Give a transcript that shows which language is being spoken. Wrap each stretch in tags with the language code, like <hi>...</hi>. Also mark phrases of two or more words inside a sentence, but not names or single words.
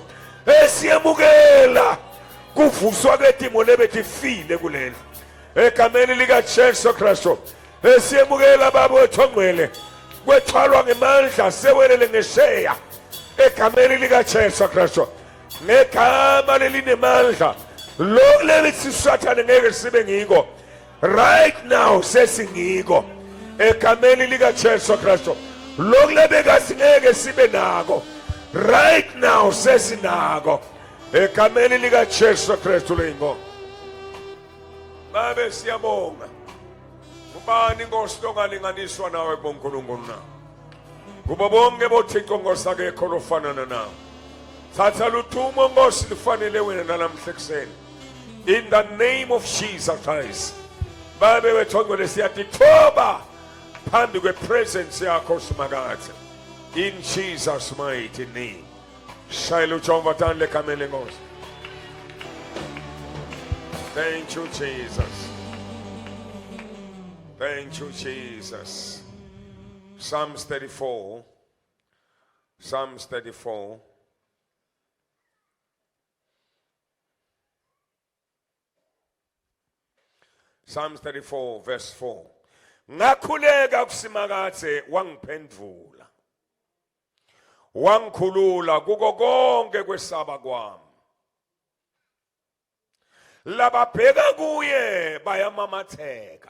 <ss>Esiyemukela kuvuswa kwetimo lebetifile kulendlu egameni lika Jesu Kristu. Esiyemukela baba wethu ongcwele kwethwalwa ngemandla sewelele ngesheya egameni lika Jesu Kristu. Ngegama lelinemandla lo lethi sathane ngeke sibe ngiko</ss> <en>right now</en> <ss>sesingiko egameni lika Jesu Kristu lokulebeka singeke sibe nako</ss> <en>right now</en> <ss>sesinako egameni lika Jesu Kristu lengo babe siyabonga ubani inkosi longalinganiswa nawe bonkulunkulu na kubo bonke bothixo ngosakekho lofanana nawe thatha luthumo nkosi lifanele wena namhla ekseni</ss> <en>in the name of Jesus Christ</en> <ss>babe wethu ngcwele siyathi thoba phambi kwepresence yakho simakathe</ss> <en>in Jesus mighty name</en> <ss>shayela uJehova thandle egameni lenkosi.</ss> <en>Thank you Jesus, thank you Jesus. Psalms 34, Psalms 34. Psalms 34 verse 4.</en> <ss>Ngakhuleka kusimakathe wangiphendvula. Wangikhulula kuko konke kwesaba kwami. Lababheka kuye bayamamatheka.</ss>